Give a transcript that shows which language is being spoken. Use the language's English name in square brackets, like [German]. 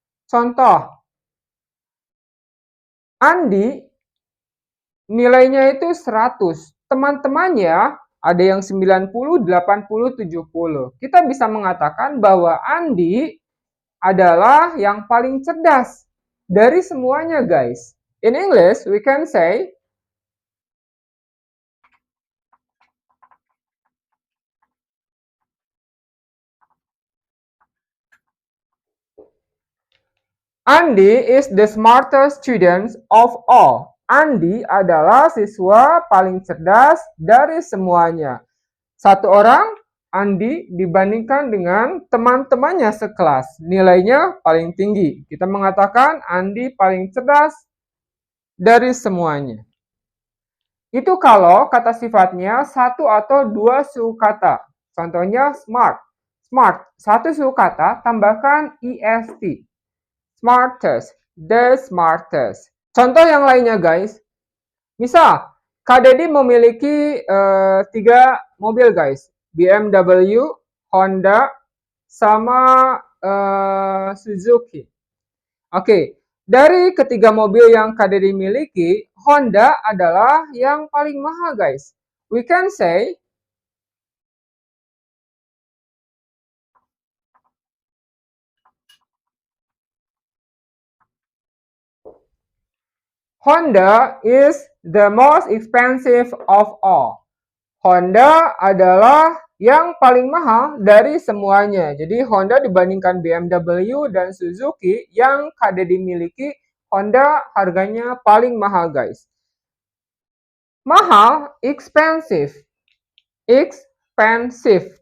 [Indonesian] Contoh, Andi nilainya itu 100. Teman-temannya ada yang 90, 80, 70. Kita bisa mengatakan bahwa Andi adalah yang paling cerdas dari semuanya, guys. [English] In English, we can say Andi is the smartest student of all. [Indonesian] Andi adalah siswa paling cerdas dari semuanya. Satu orang, Andi dibandingkan dengan teman-temannya sekelas. Nilainya paling tinggi. Kita mengatakan Andi paling cerdas dari semuanya. Itu kalau kata sifatnya satu atau dua suku kata. Contohnya smart. Smart, satu suku kata tambahkan est. Smartest, the smartest. Contoh yang lainnya guys. Misal, Kak Dedi memiliki 3 mobil guys. BMW, Honda, sama Suzuki. Oke, dari ketiga mobil yang Kak Dedi miliki, Honda adalah yang paling mahal guys. [English] We can say Honda is the most expensive of all. [Indonesian] Honda adalah yang paling mahal dari semuanya. Jadi Honda dibandingkan BMW dan Suzuki yang Kak Dedi miliki, Honda harganya paling mahal guys. Mahal, expensive. Expensive.